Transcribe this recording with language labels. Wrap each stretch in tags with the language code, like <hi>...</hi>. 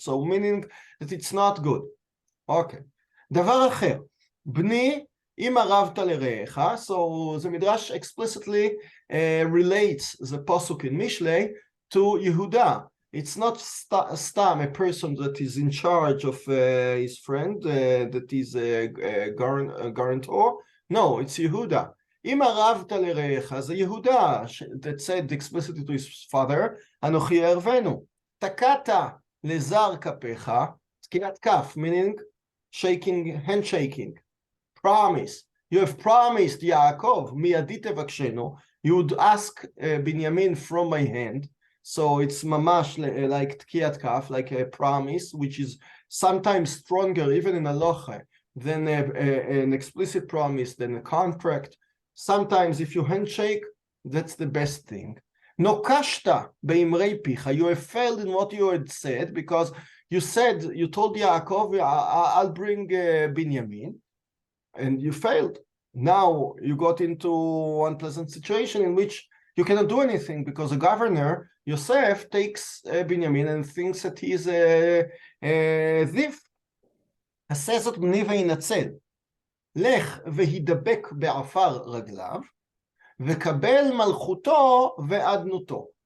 <en>So meaning that it's not good. Okay.</en> <he>דבר אחר, בני אם ערבת לרעך,</he> <en>so the Midrash explicitly relates the pasuk in Mishlei to Yehuda. It's not stam, a person that is in charge of his friend, that is a guarantor. No, it's Yehuda.</en> <he>אם ערבת לרעך, זה יהודה</he> <en>that said explicitly to his father,</en> <he>אנוכי אערבנו. תקעת לזר כפיך, תקיעת כף,</he> <en>meaning handshaking. Promise. You have promised Yaakov,</en> <he>miyadi tevakshenu.</he> <en>You would ask Binyamin from my hand. So it's mamash like tkiyat kaf, like a promise, which is sometimes stronger, even in halacha, than an explicit promise, than a contract. Sometimes if you handshake, that's the best thing.</en> <he>Nokashta beimrei picha.</he> <en>You have failed in what you had said, because you told Yaakov, I'll bring Binyamin, and you failed. Now you got into an unpleasant situation in which you cannot do anything, because the governor, Yosef, takes Binyamin and thinks that he is a thief.</en> <he>עשה זאת בני וינצל. לך והידבק בעפר רגליו, וקבל מלכותו ואדנותו.</he>